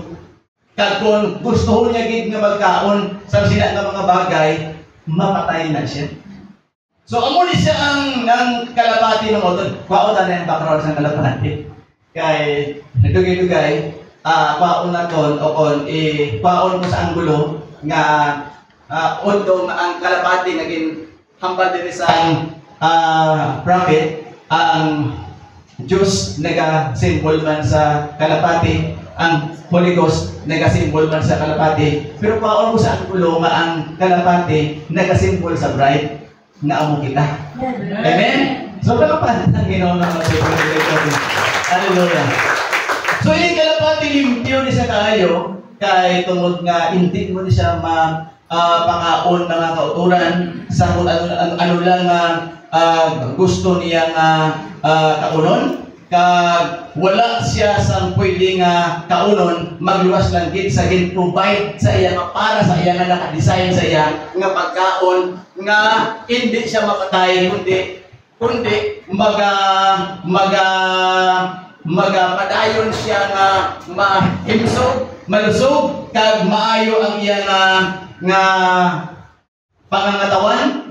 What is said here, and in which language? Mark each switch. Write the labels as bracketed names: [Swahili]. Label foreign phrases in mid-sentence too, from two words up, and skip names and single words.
[Hiligaynon] Kag kung gusto niya gid nga magkaon sa sila nga mga bagay, mapatay na siya. So amo ni siya ang kalapati ng utod. Kwaon na yung background sa kalapati. Kay dugay-dugay, kwaon na kon o kon kwaon mo sa anggulo nga although ang kalapati naging hambal din sa prophet, ang Diyos nag-symbol man sa kalapati, ang [English] Holy Ghost [Hiligaynon] nag-symbol man sa kalapati, pero paon mo sa anggulo nga ang kalapati nag-symbol sa bride na amo kita. Amen? So kalapati ang Ginoo na magpapalagay. Hallelujah. So yung kalapati limpyo ni sa kaayo, kay tungod nga hindi mo ni siya pangaon mga kauturan sa kung ano lang gusto niya nga kaunon. Kag wala siya sa pwede nga kaunon, magluwas lang gid sa gin-provide sa iya nga para sa iya nga naka-design sa iya nga pagkaon nga hindi siya mapatay kundi kundi magapadayon siya nga mahimsog, malusog, kag maayo ang iya nga pangangatawan.